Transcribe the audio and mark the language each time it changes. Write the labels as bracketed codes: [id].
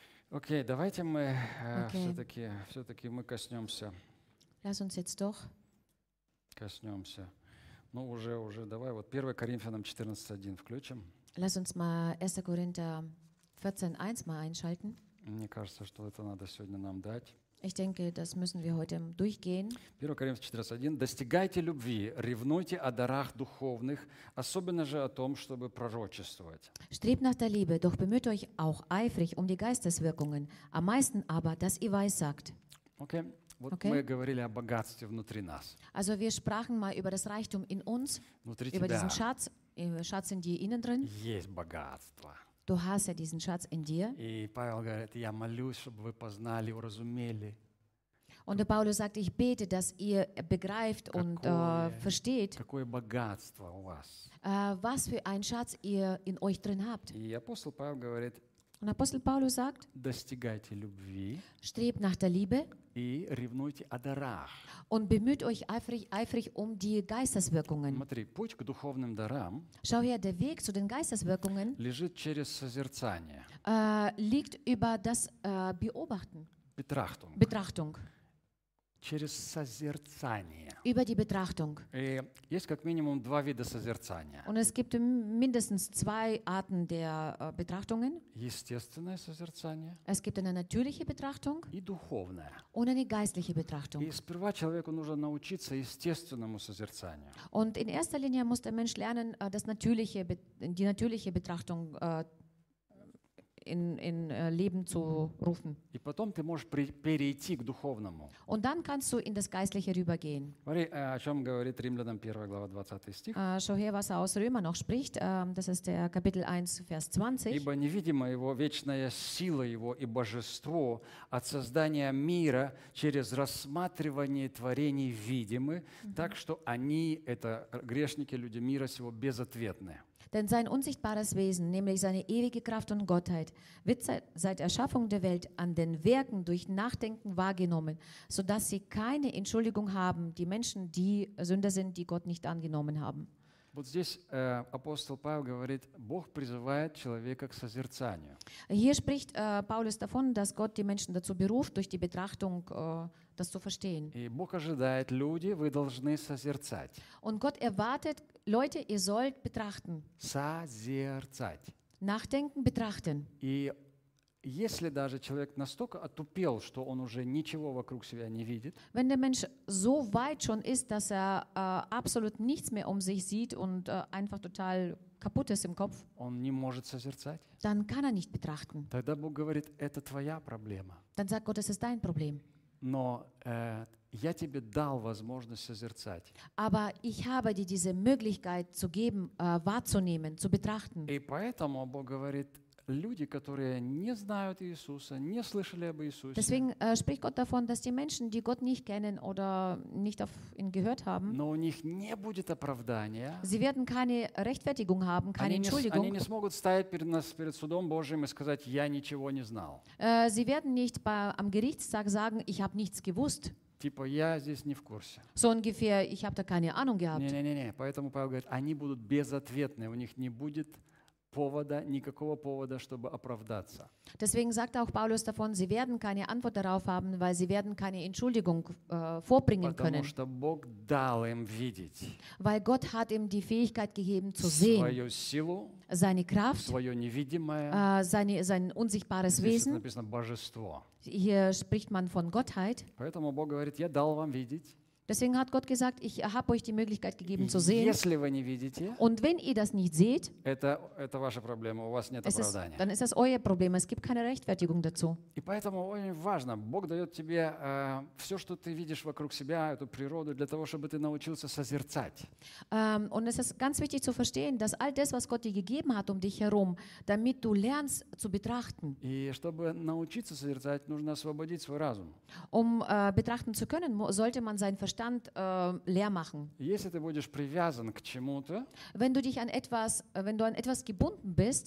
[ru] Окей, давайте мы все-таки мы коснемся. [de] Lass uns jetzt doch. [ru] Коснемся. Ну, уже, давай, вот 1 Коринфянам 14.1 включим. [de] Lass uns mal 1. Korinther 14.1 mal einschalten. [ru] Мне кажется, что это надо сегодня нам дать. [de] Ich denke, das müssen wir heute durchgehen. [ru] 1. Коринфянам 14.1. Достигайте любви, ревнуйте о дарах духовных, особенно же о том, чтобы пророчествовать. [de] Strebt nach der Liebe, doch bemüht euch auch eifrig um die Geisteswirkungen, am meisten aber, dass ihr weissagt. [ru] Okay. Вот okay. Мы говорили о богатстве внутри нас. [de] Also wir sprachen mal über das Reichtum in uns, [ru] внутри [de] über [ru] тебя. [de] Diesen Schatz, Schatz in dir innen drin. [ru] Есть богатство. [de] Du hast ja diesen Schatz in dir. [ru] И Павел говорит, я молюсь, чтобы вы познали, уразумели. [de] Und der Paulus sagt, ich bete, dass ihr begreift [ru] какое, [de] und versteht, [ru] какое богатство у вас. [de] Was für ein Schatz ihr in euch drin habt. [ru] И апостол Павел говорит, [de] und Apostel Paulus sagt, [ru] достигайте любви, [de] strebt nach der Liebe [ru] и ревнуйте о дарах. [de] Und bemüht euch eifrig um die Geisteswirkungen. [ru] Смотри, путь к духовным дарам, [de] schau her, der Weg zu den Geisteswirkungen [ru] лежит через созерцание. [de] Liegt über das Beobachten. Betrachtung. Betrachtung. [ru] Через созерцание. [de] Über die Betrachtung. [ru] И есть как минимум два вида созерцания. [de] Und es gibt mindestens zwei Arten der Betrachtungen. [ru] Естественное созерцание. [de] Es gibt eine natürliche Betrachtung. [ru] И духовное. [de] Und eine geistliche Betrachtung. [ru] И сперва человеку нужно научиться естественному созерцанию. [de] Und in erster Linie muss der Mensch lernen, das natürliche, die natürliche Betrachtung in Leben zu rufen. [ru] И потом ты можешь перейти к духовному. [de] Und dann kannst du in das Geistliche rübergehen. [ru] Смотри, о чем говорит Римлянам 1 глава 20 стих. [de] Schau her, was aus Römer noch spricht. Das ist der Kapitel 1, Vers 20. [ru] Ибо невидима его вечная сила его и божество от создания мира через рассматривание творений видимы, так что они, это грешники, люди мира сего, безответны. [de] Denn sein unsichtbares Wesen, nämlich seine ewige Kraft und Gottheit, wird seit Erschaffung der Welt an den Werken durch Nachdenken wahrgenommen, sodass sie keine Entschuldigung haben, die Menschen, die Sünder sind, die Gott nicht angenommen haben. [ru] Вот здесь апостол Павел говорит, Бог призывает человека к созерцанию. [de] Hier spricht Paulus davon, dass Gott die Menschen dazu beruft, durch die Betrachtung das zu verstehen. [ru] И Бог ожидает, люди, вы должны созерцать. [de] Und Gott erwartet, Leute, ihr sollt betrachten. [ru] Созерцать. [de] Nachdenken, betrachten. [ru] И если даже человек настолько отупел, что он уже ничего вокруг себя не видит, [de] wenn der Mensch so weit schon ist, dass er absolut nichts mehr um sich sieht und einfach total kaputt ist im Kopf, [ru] он не может созерцать, [de] dann kann er nicht betrachten. [ru] Тогда Бог говорит, это твоя проблема. [de] Dann sagt Gott, es ist dein Problem. [ru] Но Я тебе дал возможность созерцать. [de] Aber ich habe dir diese Möglichkeit zu geben, wahrzunehmen, zu betrachten. [ru] И поэтому Бог говорит, люди, которые не знают Иисуса, не слышали об Иисусе. [de] Deswegen spricht Gott davon, dass die Menschen, die Gott nicht kennen oder nicht auf ihn gehört haben, [ru] но у них не будет оправдания. [de] Sie werden keine Rechtfertigung haben, keine Entschuldigung. [ru] Они не смогут стоять перед нас, перед судом Божьим и сказать, я ничего не знал. [de] Sie werden nicht am Gerichtstag sagen, ich habe nichts gewusst. [ru] Типа, я здесь не в курсе. [de] So ungefähr, ich habe da keine Ahnung gehabt. [ru] Не-не-не, поэтому Павел говорит, они будут безответны, у них не будет повода, никакого повода, чтобы оправдаться. [de] Deswegen sagt auch Paulus davon, sie werden keine Antwort darauf haben, weil sie werden keine Entschuldigung vorbringen [ru] потому [de] können. [ru] Потому что Бог дал им видеть. [de] Weil Gott hat ihm die Fähigkeit gegeben zu sehen. [ru] Свою силу, [de] seine Kraft, [ru] свое невидимое, [de] sein unsichtbares Wesen. [ru] Здесь написано божество. [de] Hier spricht man von Gottheit. [ru] Поэтому Бог говорит, я дал вам видеть. [de] Deswegen hat Gott gesagt, ich habe euch die Möglichkeit gegeben zu sehen. [ru] Если вы не видите, [de] und wenn ihr das nicht seht, [ru] это ваша проблема, у вас нет оправдания. [de] Dann ist das euer Problem, es gibt keine Rechtfertigung dazu. [ru] И поэтому очень важно, Бог дает тебе все, что ты видишь вокруг себя, эту природу, для того, чтобы ты научился созерцать. [de] Und es ist ganz wichtig zu verstehen, dass all das, was Gott dir gegeben hat um dich herum, damit du lernst zu betrachten. [ru] И чтобы научиться созерцать, нужно освободить свой разум. [de] Um betrachten zu können, sollte man sein Verstand leer machen. [ru] Если ты будешь привязан к чему-то, [de] wenn du an etwas gebunden bist,